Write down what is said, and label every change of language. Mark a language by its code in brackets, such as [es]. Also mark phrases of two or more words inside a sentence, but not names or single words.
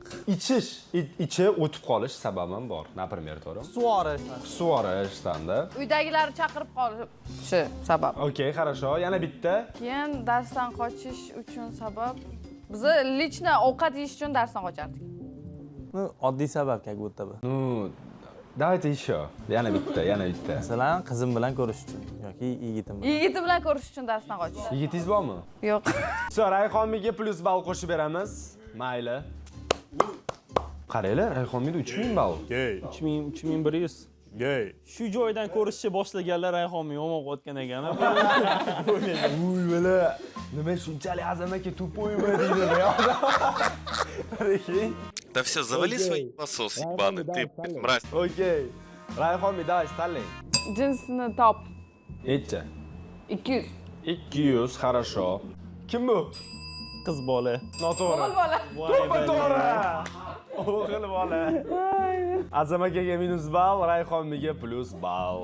[uz] Ichish, ichi o'tib qolish sababi ham bor. Например, to'g'ri? Suvorish. Suvorishdan-da. Uydagilar chaqirib qolishi sabab. [ru] Okey, хорошо. [uz] Yana bitta. Keyin darsdan qochish uchun sabab. Biz лично ovqat yeyish uchun darsdan qochardik. [ru] Ну, [uz] oddiy sabab [ru] как будто бы. Ну, давайте еще. [uz] Yana bitta. Masalan, qizim bilan ko'rish uchun yoki yigitim bilan. Yigiti bilan ko'rish uchun darsdan qochish. Yigitingiz bormi? Yo'q. So, Rayhonmiga plus ball qo'shib beramiz. Mayli. Qaranglar, Rayhonmida 3000 ball. 3100. Shu joydan ko'rishni boshlaganlar Rayhonmi yomon o'tgan ekan. Uy, bala. Nima shunchalik azamaki tupoymi deydi. [ru] Да все, завали свой насос ебаный, ты, блядь, мразь. [uz] Okey. Rayhonmi, давай, tanlang. Jinsini top. Necha? 200. 200, хорошо. Kim bu? Qiz bola. Noto'g'ri. O'g'il bola. To'g'ri. O'g'il bola. Azam akaga minus ball, Rayhonmiga plus ball.